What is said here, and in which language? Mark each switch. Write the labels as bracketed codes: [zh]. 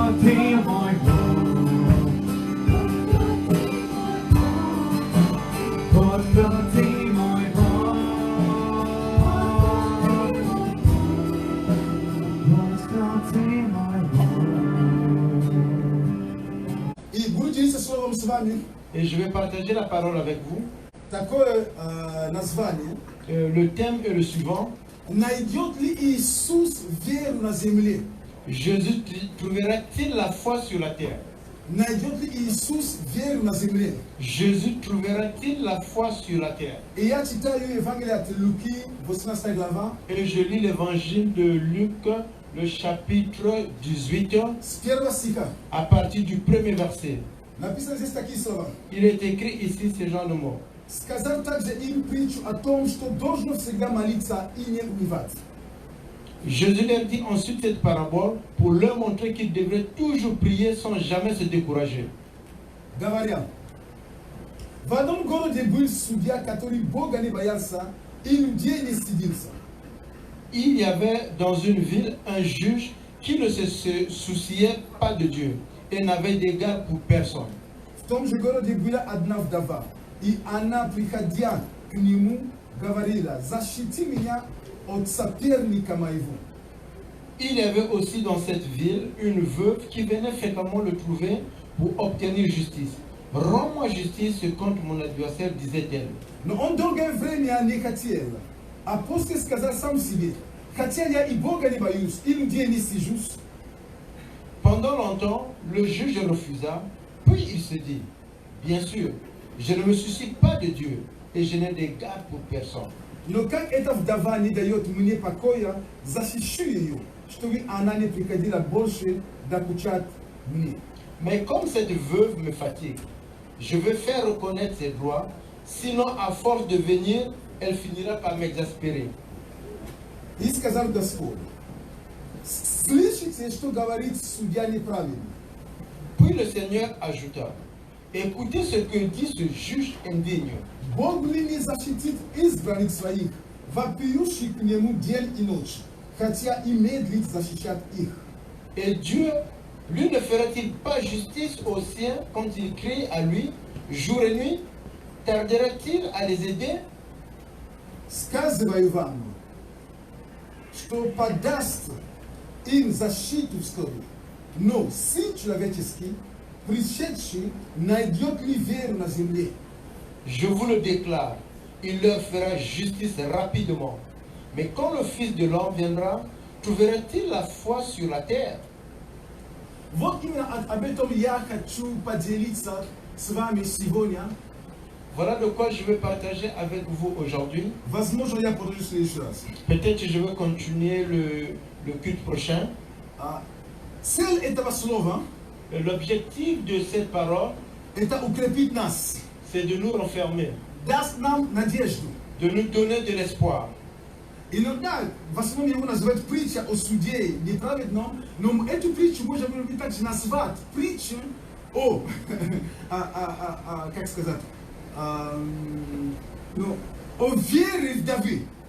[ru] Ты мой Бог, вот кто ты мой Бог, вот кто ты мой Бог. И буду делиться словом с вами. [fr] Et je vais partager la parole avec vous. [ru] Такое название. [fr] Le thème est le suivant. [ru] Найдет ли Иисус веру на земле? [fr] Jésus trouvera-t-il la foi sur la terre? [ru] Найдет ли Иисус веру на земле? [fr] Jésus trouvera-t-il la foi sur la terre? [ru] И я читаю Евангелие от Луки, 18 глава, [fr] Et je lis l'évangile de Luc, le chapitre 18, [ru] с первого стиха. [fr] à partir du premier verset. [ru] Написано здесь такие слова. [fr] Il est écrit ici ce genre de mots. [ru] Сказал также им притчу о том, что должно всегда молиться и не унывать. [fr] Jésus leur dit ensuite cette parabole pour leur montrer qu'ils devraient toujours prier sans jamais se décourager. [ru] Говоря, в одном городе был судья, который Бога не боялся и людей не стыдился. [fr] Il y avait dans une ville un juge qui ne se souciait pas de Dieu et n'avait d'égard pour personne. [ru] В том же городе была одна вдова, и она, приходя к нему, говорила: защити меня от соперника моего. [fr] Il y avait aussi dans cette ville une veuve qui venait fréquemment le trouver pour obtenir justice. Rends-moi justice contre mon adversaire, disait-elle. [ru] Но он долгое время не хотел. А после сказал сам себе: хотя я и Бога не боюсь, и людей не стыжусь. [fr] Pendant longtemps, le juge refusa, puis il se dit, bien sûr, je ne me soucie pas de Dieu et je n'ai d'égard pour personne. [ru] Но как эта вдова не дает мне покоя, защищу ее, чтобы она не приходила больше докучать мне. [fr] Mais comme cette veuve me fatigue, je veux faire reconnaître ses droits, sinon à force de venir, elle finira par m'exaspérer. [ru] И сказал Господь: слышите, что говорит судья неправильно? [fr] Puis le Seigneur ajouta, écoutez ce que dit ce juge indigne. [ru] Бог ли не защитит избранных своих, вопиющих к нему день и ночь, хотя и медлит защищать их? [fr] Et Dieu, lui, ne fera-t-il pas justice aux siens quand il crie à lui, jour et nuit? Tardera-t-il à les aider? [ru] Сказываю вам, что подаст им защиту вскоре. Но Сын Человеческий, пришедший, найдет ли веру на земле? [fr] Je vous le déclare, il leur fera justice rapidement. Mais quand le Fils de l'homme viendra, trouverait-il la foi sur la terre? [ru] Вот именно об этом я хочу поделиться с вами сегодня. [fr] Voilà de quoi je vais partager avec vous aujourd'hui. [ru] Возможно, я продолжу в следующий раз. [fr] Peut-être que je vais continuer le culte prochain. [ru] Цель этого слова [fr] L'objectif de cette parole, [ru] – это укрепить нас, [fr] c'est de nous renfermer, [ru] даст нам надежду. [fr] de nous donner de l'espoir. [ru] Иногда, в основном его называют притча о суде неправедном, но эту притчу можно также назвать притчей о, как сказать, о вере в Давид.